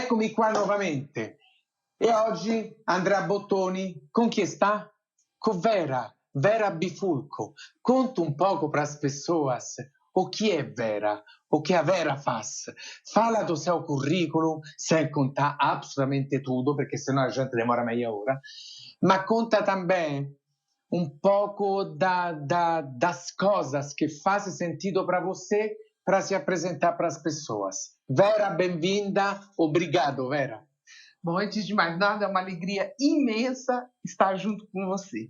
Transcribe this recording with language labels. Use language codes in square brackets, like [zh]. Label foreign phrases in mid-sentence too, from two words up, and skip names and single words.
[it] Eccoci qua nuovamente. E oggi Andrea Bottoni con chi sta? Con Vera Bifulco. [pt] Conta [it] un poco [pt] para as pessoas o que é Vera, o que a Vera faz. Fala do seu currículo, sem contar absolutamente tudo, [it] perché sennò [pt] a gente demora meia ora, ma conta também um pouco das coisas que fazem sentido para você para se apresentar para as pessoas. Vera, bem-vinda. Obrigado, Vera. Bom, antes de mais nada, é uma alegria imensa estar junto com você.